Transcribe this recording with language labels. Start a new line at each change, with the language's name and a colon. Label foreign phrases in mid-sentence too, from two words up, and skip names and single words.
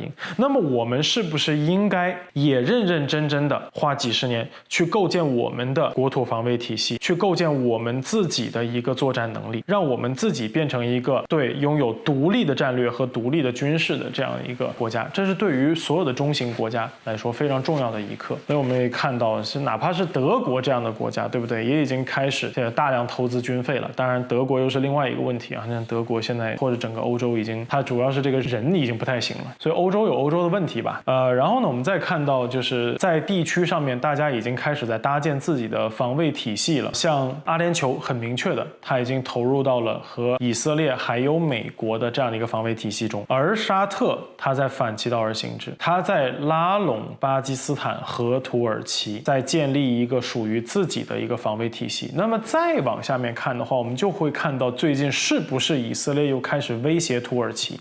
Chinese: 那麼我們是不是應該也認認真真的花幾十年去構建我們的國土防衛體系，去構建我們自己的一個作戰能力，讓我們自己變成一個對擁有獨立的戰略和獨立的軍事的這樣一個國家，這是對於所有的中型國家來說非常重要的一課。所以我們也看到，哪怕是德國這樣的國家，對不對？也已經開始大量投資軍費了。當然，德國又是另外一個問題啊。像德國現在或者整個歐洲已經，它主要是這個人已經不太行了，所以歐洲有歐洲的問題吧。然後呢，我們再看到就是在地區上面，大家已經開始在搭建自己的防衛體系了。像阿联酋很明確的，它已經投入到了和以色列還有美國的這樣的一個防衛體系中，而沙特它在反其道而行之，它在拉攏巴基斯坦和土耳其，在建立一個屬於自己的一個防衛體系。那麼再往下面看的話，我們就會看到最近是不是以色列又開始威脅土耳其？